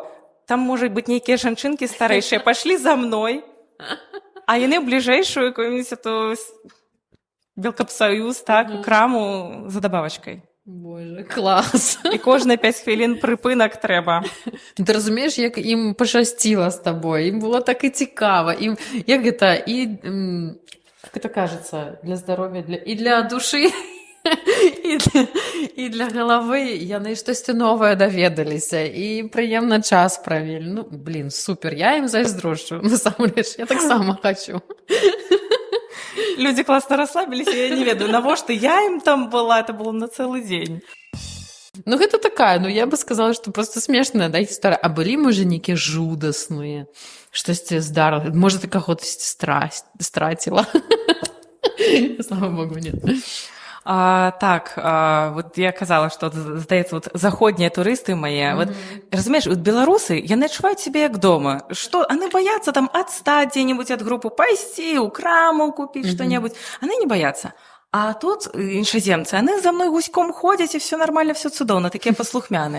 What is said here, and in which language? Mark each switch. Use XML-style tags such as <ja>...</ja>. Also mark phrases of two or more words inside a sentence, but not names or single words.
<be>Там, можа быць, нейкія жанчынкі старэйшыя, пашлі за мной, а яны ў бліжэйшую</be> <ru>якую-нибудь эту</ru> <be>Белкапсоюз, так, краму за дабавачкай. Боже, клас. І кожныя 5 хвілін прыпынак трэба. Ты разумееш, як ім пашасціла з табой, ім было так і цікава, ім, як гэта, і,</be> <ru>как это</ru> <be>кажется, для здароўя, і для душы, і для галавы яны штосьці новае даведаліся і прыемна час правялі. Ну, блин, супер, я ім зайздрошчу, насамрэч, я таксама хачу. Людзі класна расслабіліся, я не ведаю, навошта я ім там была,</be> <ru>это было</ru> <be>на цэлы дзень. Ну, гэта такая, ну,</be> <ru>я бы сказала,</ru> <be>што</be> <ru>просто смешная, да,</ru> <be>гісторыя. А былі, можа, нейкія жудасныя, штосьці здарыла, можа, ты каго-тосьці страціла.</be> <ru>Слава Богу, нет.</ru> <be>Вот я казала, што, здаецца, вот заходнія турысты мае, вот, разумееш, вот беларусы, яны адчуваюць сябе як дома, што яны баяцца там адстаць дзе-нибудь ад групы, пайсці ў краму купіць што-небудзь, яны не баяцца. А тут іншаземцы, яны за мной гуськом ходзяць, і</be> <ru>все нормально,</ru> <be>все цудоўна, такія паслухмяныя.</be>